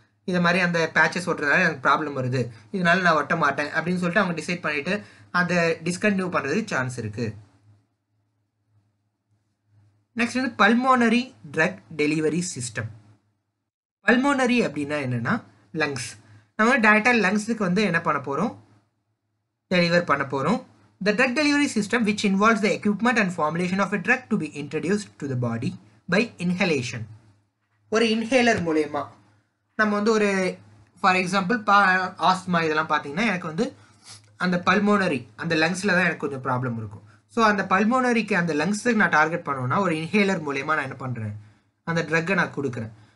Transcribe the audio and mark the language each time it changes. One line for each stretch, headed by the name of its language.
Tamil: இதை மாதிரி அந்த பேச்சஸ் ஓட்டுறதுனால எனக்கு ப்ராப்ளம் வருது, இதனால நான் ஒட்ட மாட்டேன் அப்படின்னு சொல்லிட்டு அவங்க டிசைட் பண்ணிவிட்டு அதை டிஸ்கண்டினியூ பண்ணுறதுக்கு சான்ஸ் இருக்குது. நெக்ஸ்ட் வந்து pulmonary drug delivery system. Pulmonary அப்படின்னா என்னென்னா லங்ஸ். நம்ம வந்து டேரெக்டாக லங்ஸுக்கு வந்து என்ன பண்ண போகிறோம், டெலிவர் பண்ண போகிறோம்.
English: The drug delivery system which involves the equipment and formulation of a drug to be introduced to the body by inhalation.
Tamil: ஒரு இன்ஹேலர் மூலயமா நம்ம வந்து ஒரு ஃபார் எக்ஸாம்பிள் ஆஸ்மா இதெல்லாம் பார்த்தீங்கன்னா எனக்கு வந்து அந்த பல்மோனரி அந்த லங்ஸில் தான் எனக்கு கொஞ்சம் ப்ராப்ளம் இருக்கும். ஸோ அந்த பல்மோனரிக்கு அந்த லங்ஸுக்கு நான் டார்கெட் பண்ணோன்னா ஒரு இன்ஹேலர் மூலயமா நான் என்ன பண்ணுறேன், அந்த ட்ரக்கை நான் கொடுக்குறேன்.